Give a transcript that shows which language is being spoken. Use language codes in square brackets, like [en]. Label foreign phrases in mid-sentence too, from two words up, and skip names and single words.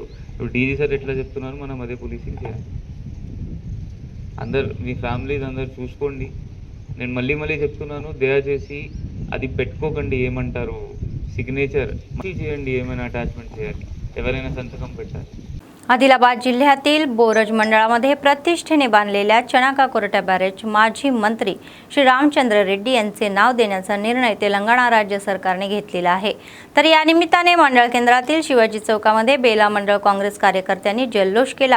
[te] ఇప్పుడు డీజీ సార్ ఎట్లా చెప్తున్నారు మనం అదే పోలీసింగ్ చేయాలి. అందరు మీ ఫ్యామిలీస్ అందరు చూసుకోండి. నేను మళ్ళీ చెప్తున్నాను, దయచేసి అది పెట్టుకోకండి. ఏమంటారు सिग्नेचर చేయండి, ఏమైనా అటాచ్మెంట్ చేయాలి, ఎవరైనా సంతకం పెట్టాలి. [mr] आदिलाबाद जिल्ह्यातील बोरज मंडळामध्ये प्रतिष्ठेने बांधलेल्या चनाका कोरटा बॅरेज माजी मंत्री श्री रामचंद्र रेड्डी यांचे नाव देण्याचा निर्णय तेलंगणा राज्य सरकारने घेतलेला आहे. तर या निमित्ताने मंडळ केंद्रातील शिवाजी चौकामध्ये बेला मंडळ काँग्रेस कार्यकर्त्यांनी जल्लोष केला.